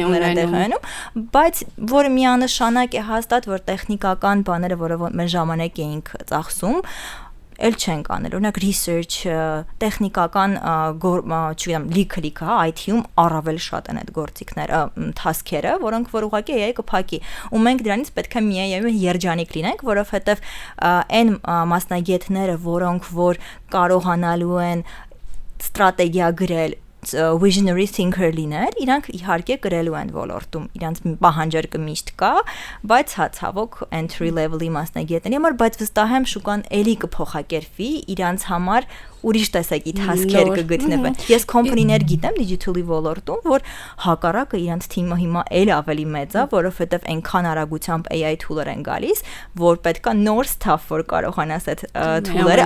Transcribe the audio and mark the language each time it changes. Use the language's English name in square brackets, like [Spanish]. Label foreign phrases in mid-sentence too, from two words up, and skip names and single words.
[Armenian] ունենում, բայց որը միանշանակ է հաստատ, որ տեխնիկական բաները, որը մեր ժամանակ էինք ծախսում, էլ չենք անել, օրինակ research, տեխնիկական լիքը, IT-ում առավել շատ են այդ գործիքները, task-երը, որոնք որ ուղղակի AI կփակի, ու մենք դրանից պետք է միայն երջանիկ լինենք, որովհետև այն մասնագետները, որոնք որ կարողանալու են ստրատեգիա գրել, [English] visionary thinker [Armenian] լինել, իրանք իհարկե գրելու են ոլորտում, իրանց պահանջարկը միշտ կա, բայց ցավոք [English] entry level-ի [Armenian] մասնագետների համար, բայց վստահ եմ շուկան էլի կփոխակերպվի, իրանց համար ուրիշ տեսակի task-եր կգտնվեն։ Ես company-ներ գիտեմ digital-ի ոլորտում, որ հակառակը իրանց թիմը հիմա էլ ավելի մեծ է, որովհետև այնքան արագությամբ [English] AI tool-եր [Armenian] են գալիս, որ պետքա նոր stuff, որ կարողանաս այդ tool-երը